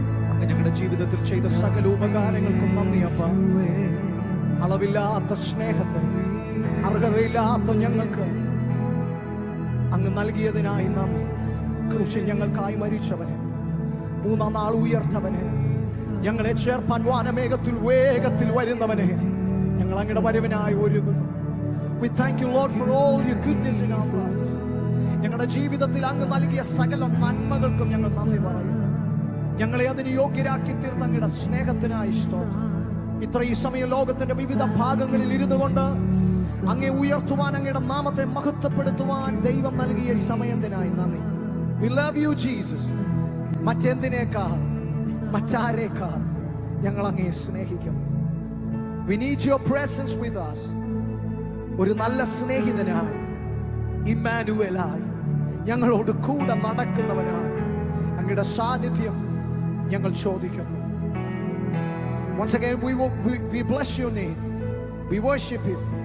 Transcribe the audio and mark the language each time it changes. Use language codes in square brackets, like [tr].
[ml] അങ്ങ് ഞങ്ങളുടെ ജീവിതത്തിൽ ചെയ്ത സകല ഉപകാരങ്ങൾക്കും നന്ദി അപ്പ. അളവില്ലാത്ത സ്നേഹത്തെ, അർഹതയില്ലാത്ത ഞങ്ങൾക്ക് അങ്ങ് നൽകിയതിനായി നന്ദി. ക്രൂശിൽ ഞങ്ങൾക്കായി മരിച്ചവനെ, മൂന്നാം നാൾ ഉയർത്തവനെ, ഞങ്ങളെ ചേർപ്പാൻ വാനമേഘത്തിൽ വേഗത്തിൽ വരുന്നവനെ, ഞങ്ങൾ അങ്ങയുടെ വരവിനായി ഒരുങ്ങുന്നു. [en] We thank you, Lord, for all your goodness in our lives. [ml] ഞങ്ങളുടെ ജീവിതത്തിൽ അങ്ങ് നൽകിയ സകല നന്മകൾക്കും ഞങ്ങൾ നന്ദി പറയുന്നു. ഞങ്ങളെ അതിന് യോഗ്യരാക്കി തീർത്ത അങ്ങയുടെ സ്നേഹത്തിനായി സ്തോത്രം. ഇത്രയും സമയം ലോകത്തിന്റെ വിവിധ ഭാഗങ്ങളിൽ ഇരുന്നു കൊണ്ട് അങ്ങേ ഉയർത്തുവാൻ, അങ്ങയുടെ നാമത്തെ മഹത്വപ്പെടുത്തുവാൻ ദൈവം നൽകിയ സമയത്തിനായി നന്ദി. [en] We love you, Jesus. [ml] മറ്റെന്തിനേക്കാൾ, മറ്റാരേക്കാൾ ഞങ്ങൾ അങ്ങേ സ്നേഹിക്കും. [en] We need your presence with us. [ml] ഒരു നല്ല സ്നേഹിതനായി, ഇമ്മാനുവേലായി, ഞങ്ങളോട് കൂടെ നടക്കുന്നവനായി അങ്ങയുടെ സാന്നിധ്യം ഞങ്ങൾ ചോദിക്കുന്നു. [en] Once again we bless your name. We worship you.